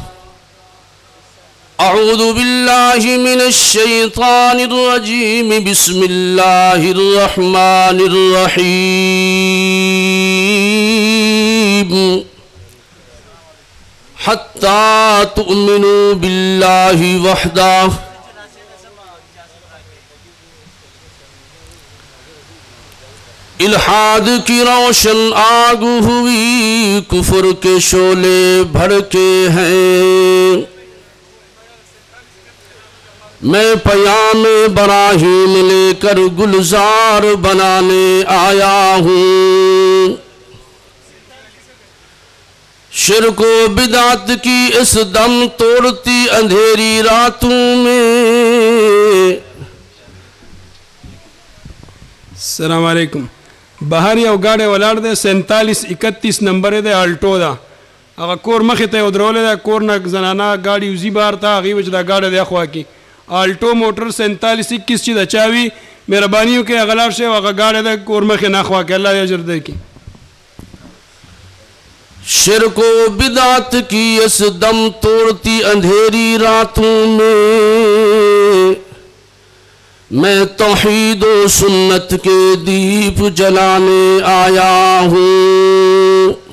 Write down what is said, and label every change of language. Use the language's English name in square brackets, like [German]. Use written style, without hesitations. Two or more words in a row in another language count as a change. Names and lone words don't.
[Arabic] أعوذ بالله من الشيطان الرجيم، بسم الله الرحمن الرحيم۔ حتى تؤمنوا بالله وحده [Urdu] الحاد کی روشن آگ ہوئی، کفر کے شعلے بھڑکے ہیں۔ میں پیام براہیم لے کر گلزار بنانے آیا ہوں۔ شرک و بدعت کی اس دم توڑتی اندھیری راتوں میں۔ [Arabic] السلام علیکم۔ [Pashto] بہر یو گاڑی ولاړ دی 4731 نمبر دی، الټو ده. هغه کور مخې ته یې ودرولې ده، کور نه زنانه ګاډي وزي بهر ته، هغې به چې دا ګاډی دی اخوا کړي. الټو موټر 4721 چې د چا وي مهرباني وکړئ هغه لاړ شئ، هغه ګاډی دی کور مخې نه اخوا کړي. الله دې اجر درکړي. [Urdu] شرک و بدعت کی اس دم توڑتی اندھیری راتوں میں، میں توحید و سنت کے دیپ جلانے آیا ہوں۔